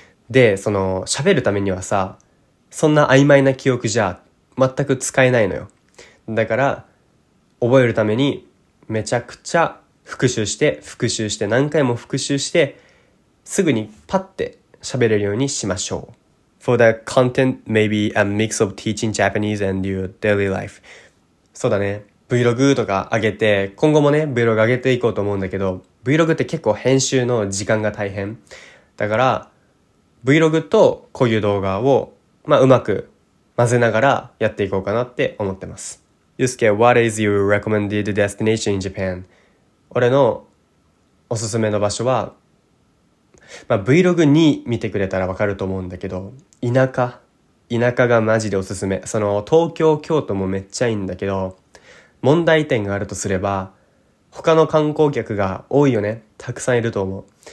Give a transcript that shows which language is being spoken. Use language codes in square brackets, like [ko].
[ja] で、喋るためにはさ、そんな曖昧な記憶じゃ全く使えないのよ。だから覚えるためにめちゃくちゃ復習して何回も復習して、すぐにパッて喋れるようにしましょう。 [en] For the content, maybe a mix of teaching Japanese and your daily life. [ja] そうだね。 Vlog とか上げて、今後もね、Vlog 上げていこうと思うんだけど、Vlog って結構編集の時間が大変。だから、Vlog とこういう動画を、うまく混ぜながらやっていこうかなって思ってます。 [en] ゆうすけ、what is your recommended destination in Japan? [ja] 俺のおすすめの場所は、Vlog に見てくれたらわかると思うんだけど、田舎がマジでおすすめ。東京、京都もめっちゃいいんだけど、問題点があるとすれば、他の観光客が多いよね。たくさんいると思う。